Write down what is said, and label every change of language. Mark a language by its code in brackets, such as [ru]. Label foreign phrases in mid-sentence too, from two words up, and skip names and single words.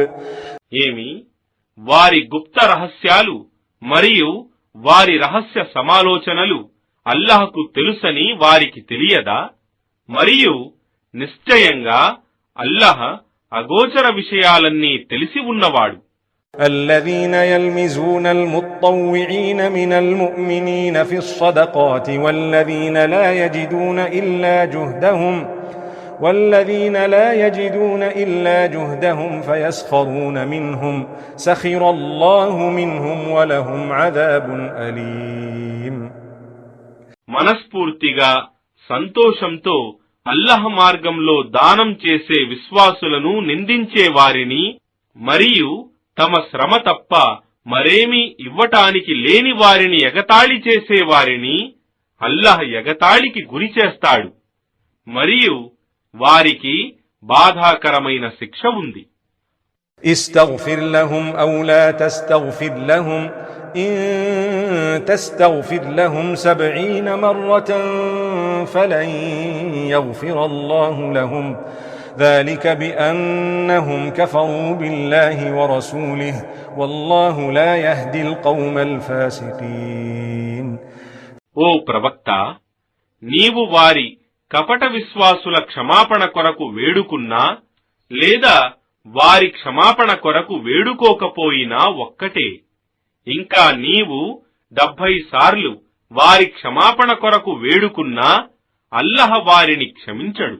[te] ఏమి వారి గుప్త రహస్యాలు మరియు వారి రహస్య సమాలోచనలు అల్లాహ్కు తెలుసని వారికి తెలియదా? మరియు నిశ్చయంగా అల్లాహ్ అగోచర విషయాలన్నీ తెలిసి ఉన్నవాడు. [ar] الذين يلمزون المطوعين من المؤمنين في الصدقات والذين لا يجدون إلا جهدهم فيسخرون منهم سخر الله منهم ولهم عذاب أليم. [te] మనస్ఫూర్తిగా సంతోషంతో అల్లాహ్ మార్గంలో దానం చేసే విశ్వాసులను నిందించే వారిని మరియు తమ శ్రమ తప్ప మరేమీ ఇవ్వటానికి లేని వారిని ఎగతాళి చేసే వారిని అల్లాహ్ ఎగతాళికి గురి చేస్తాడు మరియు వారికి బాధాకరమైన శిక్ష ఉంది. [ar] استغفر لهم أو لا تستغفر لهم إن تستغفر لهم 70 مرة فلن يغفر الله لهم ذلك بأنهم كفروا بالله ورسوله والله لا يهدي القوم الفاسقين. [te] ఓ ప్రవక్త, నీవు వారి కపట విశ్వాసుల క్షమాపణ కొరకు వేడుకున్నా లేదా వారి క్షమాపణ కొరకు వేడుకోకపోయినా ఒక్కటే. ఇంకా నీవు 70 సార్లు వారి క్షమాపణ కొరకు వేడుకున్నా అల్లాహ్ వారిని క్షమించడు.